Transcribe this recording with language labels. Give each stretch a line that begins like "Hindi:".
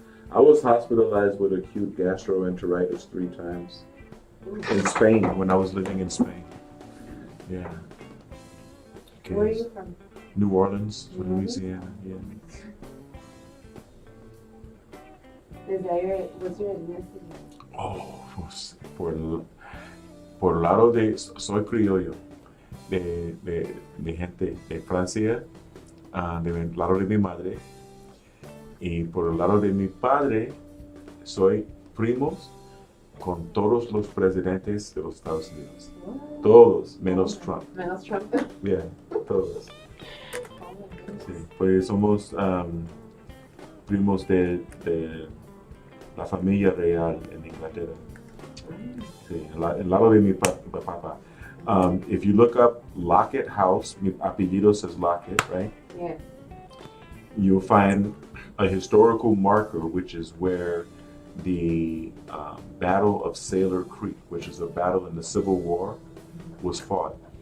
English: I was hospitalized with acute gastroenteritis 3 times in Spain when I was living in Spain. Yeah. Where are you from? New Orleans, New Orleans? Louisiana. Yeah. Is that what's your ethnicity?
Spanish: Oh, por el lado de soy criollo de gente de Francia, del lado de mi madre, y por el lado de mi padre soy primos con todos los presidentes de los Estados Unidos.
English: What?
Spanish: Todos, menos Trump. Menos Trump. Yeah, todos.
English: Oh my goodness.
Spanish: Sí, pues somos primos de la familia real en Inglaterra. Sí, el lado de mi papá.
English: If you look up Lockett House,
Spanish: mi apellido
English: says Lockett, right? Yeah. You'll find a historical marker, which is where the Battle of Sailor Creek, which is a battle in the Civil War, was fought.